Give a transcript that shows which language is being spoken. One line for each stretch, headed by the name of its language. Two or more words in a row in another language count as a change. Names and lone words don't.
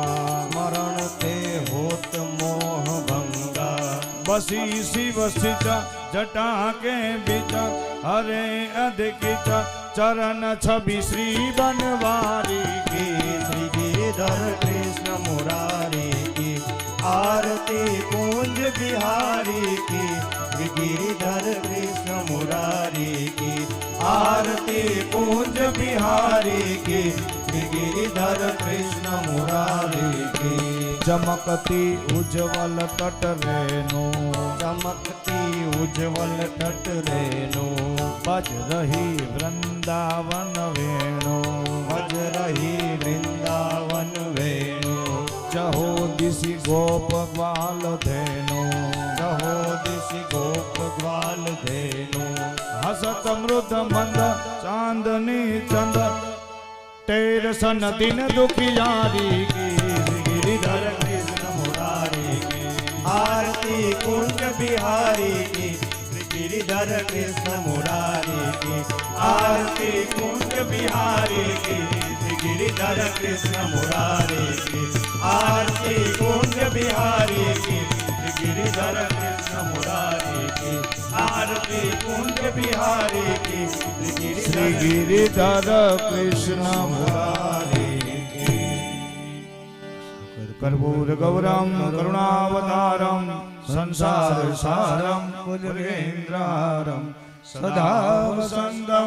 Hindi: स्मरण ते होत मोह भंगा बसी शिव सिच जटा के बिच हरे अधिकिच चरण छवि श्री बनवारी की श्री गिरिधर कृष्ण मुरारी की आरती कुंज बिहारी की श्री गिरिधर कृष्ण मुरारी की आरती कुंज बिहारी की श्री गिरिधर कृष्ण मुरारी की चमकती उज्जवल तट रेणु चमकती उज्जवल तट रेणु बज रही वृंदावन वेणु बज रही वृंदावन वेणु चहो दिशि गोप ग्वाल धेनु रहो दिशि गोप ग्वाल धेनु हसत मृद मंद चांदनी चंद तेर सन दिन दुखियारी की गिरिधर कृष्ण मुरारी की आरती कुंज बिहारी की गिरिधर कृष्ण मुरारी की आरती कुंज बिहारी की गिरिधर कृष्ण मुरारी की आरती कुंज बिहारी की गिरिधर कृष्ण मुरारी की आरती कुंज बिहारी की
Sanskrit: श्री गिरिधर कृष्ण मुरारी कर्पूर गौरम करुणावतारम संसार सारम भुजगेन्द्रारम सदा वसंतम